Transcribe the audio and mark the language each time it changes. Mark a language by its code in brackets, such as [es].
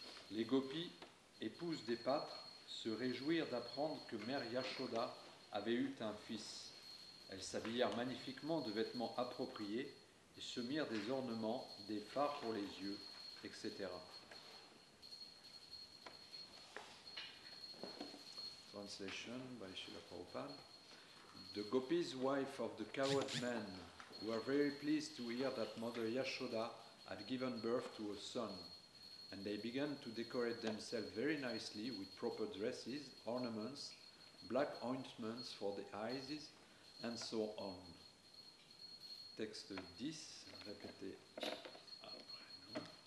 [fr] Les gopis, épouses des pâtres, se réjouirent d'apprendre que mère Yashoda avait eu un fils. Elles s'habillèrent magnifiquement de vêtements appropriés et se mirent des ornements, des fards pour les yeux, etc. [en] Translation by Srila Prabhupada. The gopis' wife of the cowherd men were very pleased to hear that Mother Yashoda had given birth to a son, and they began to decorate themselves very nicely with proper dresses, ornaments, black ointments for the eyes, and so on. [fr] Texte 10, répété après nous.